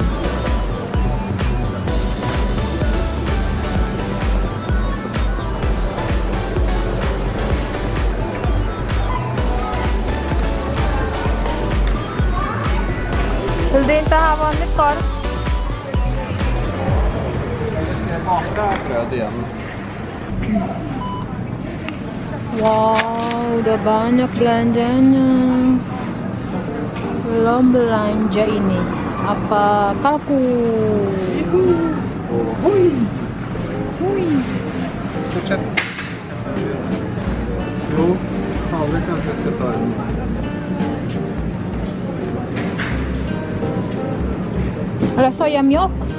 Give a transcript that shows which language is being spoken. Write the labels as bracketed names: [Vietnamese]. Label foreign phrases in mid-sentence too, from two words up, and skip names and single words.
[Swedish] Vill du inte ha vanligt korv? Baka bröd igen. [Indonesian] Wow, udah banyak belanjanya. Belum belanja ini. Apa kalku? [Swedish] Oj! Fortsätt. Jo, havre kanske ska ta en. [Indonesian] Ada sojamjölk.